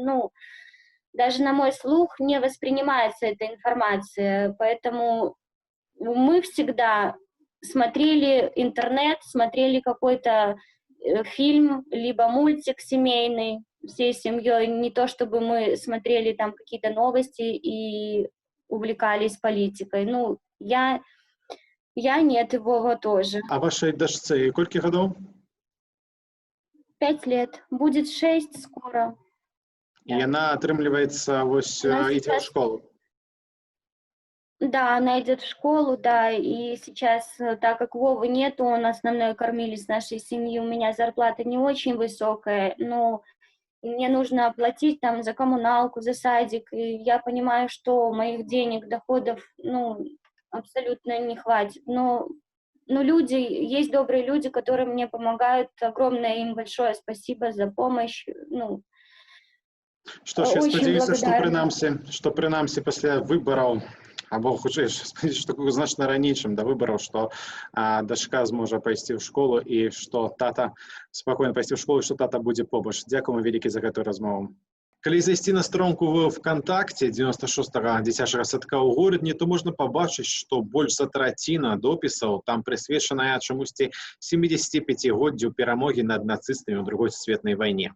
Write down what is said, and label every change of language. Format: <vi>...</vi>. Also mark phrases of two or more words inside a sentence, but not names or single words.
<ru>даже на мой слух не воспринимается эта информация, поэтому мы всегда смотрели интернет, смотрели какой-то фильм, либо мультик семейный всей семьей, не то чтобы мы смотрели там какие-то новости и увлекались политикой. Я нет, его тоже.</ru> <be>А вашей дачцы колькі гадоў?</be> <ru>5 лет. Будет 6 скоро. И она, отрымливается, идет в школу. Да, она идет в школу, да, и сейчас, так как Вовы нету, он основной кормилец нашей семьи, у меня зарплата не очень высокая, но мне нужно оплатить там за коммуналку, за садик, и я понимаю, что моих денег, доходов, абсолютно не хватит, но люди, есть добрые люди, которые мне помогают, огромное им большое спасибо за помощь,</ru> <be>Што ж, я спадзяюся, што прынамсі пасля выбараў, або хутчэй сказаць, што значна раней, чым да выбараў, што дачка зможа пайсці ў школу і што тата спакойна пайсці ў школу, і што тата будзе побач. Дзякуємо вялікі за гэтую размову. Калі зайсці на старонку в ВКонтакте 96-го дзіцячага садка ў горадні, то можна пабачыць, што больш за траціна допісаў там прысвечаная чамусьці 75-годдзю перамогі над нацыстамі ў Другой сусветнай вайне.</be>